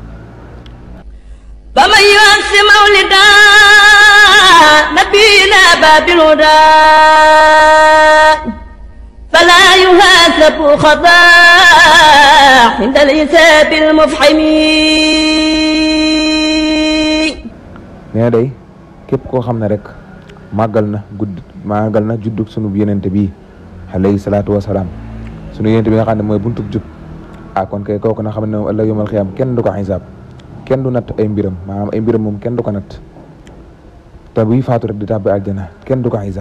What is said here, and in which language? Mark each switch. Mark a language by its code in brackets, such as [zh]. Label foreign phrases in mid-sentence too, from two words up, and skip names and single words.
[ar] فمن يعص مولدا نبينا باب الهدى فلا يحاسب خطا عند الحساب المفحم [wo] nee na day képp koo xam ne rek màggal na juddug sunu Yonent bi [ar] عليه الصلاة والسلام [wo] sunu Yonent bi nga xam ne mooy buntub jub kon kay kooku na xam ne moom ëllëg [ar] يوم القيامة [wo] kenn du ko xisaab kenn du natt ay mbiram maanaam ay mbiram moom kenn du ko natt te buy faatu rek di tàbbi aljana kenn du ko xisaab.